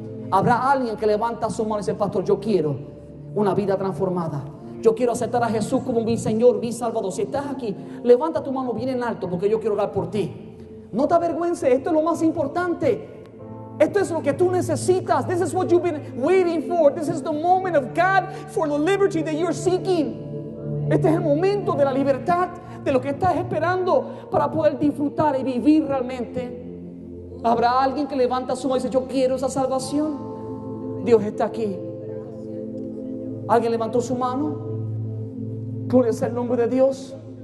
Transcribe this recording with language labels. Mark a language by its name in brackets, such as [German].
[Spanish] Habrá alguien que levanta su mano y dice: pastor, yo quiero una vida transformada. Yo quiero aceptar a Jesús como mi Señor, mi Salvador. Si estás aquí, levanta tu mano bien en alto, porque yo quiero orar por ti. No te avergüences, esto es lo más importante. Esto es lo que tú necesitas. [English] This is what you've been waiting for. This is the moment of God for the liberty that you're seeking. [Spanish] Este es el momento de la libertad, de lo que estás esperando para poder disfrutar y vivir realmente. Habrá alguien que levanta su mano y dice: yo quiero esa salvación. Dios está aquí. ¿Alguien levantó su mano? Gloria sea el nombre de Dios.